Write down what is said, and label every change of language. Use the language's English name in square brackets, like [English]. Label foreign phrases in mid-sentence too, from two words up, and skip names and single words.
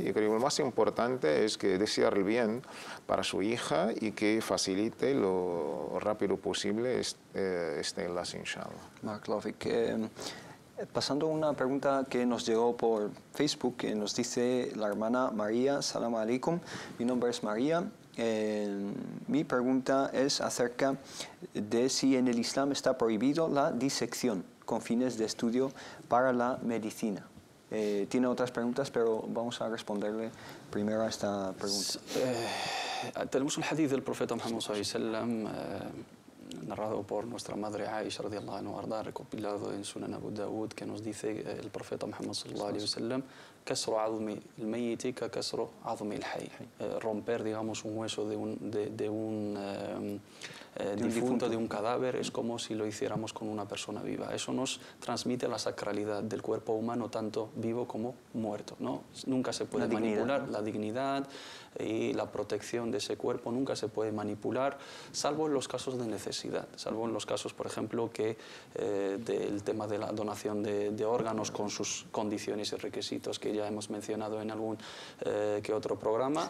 [Spanish] Yo creo que lo más importante es que desear el bien para su hija y que facilite lo rápido posible este enlace, inshallah. Pasando a una pregunta que nos llegó por Facebook, que nos dice la hermana María, [Arabic] سلام عليكم, [Spanish] mi nombre es María. Mi pregunta es acerca de si en el Islam está prohibido la disección con fines de estudio para la medicina. Tiene otras preguntas, pero vamos a responderle primero a esta pregunta. Tenemos un hadith del profeta Muhammad [Arabic] صلى الله عليه وسلم, [Spanish] narrado por nuestra madre Aisha [Arabic] رضي الله عنها, [Spanish] recopilado en Sunan Abu Dawud, que nos dice el profeta Muhammad [Arabic] صلى الله عليه وسلم: كسر عظم الميت ككسر عظم الحي. [Spanish] Romper, digamos, un hueso de un difunto, de un cadáver, es como si lo hiciéramos con una persona viva. Eso nos transmite la sacralidad del cuerpo humano, tanto vivo como muerto, ¿no? Nunca se puede manipular la dignidad y la protección de ese cuerpo, nunca se puede manipular, salvo en los casos de necesidad, salvo en los casos, por ejemplo, del tema de la donación de órganos con sus condiciones y requisitos que ya hemos mencionado en algún que otro programa.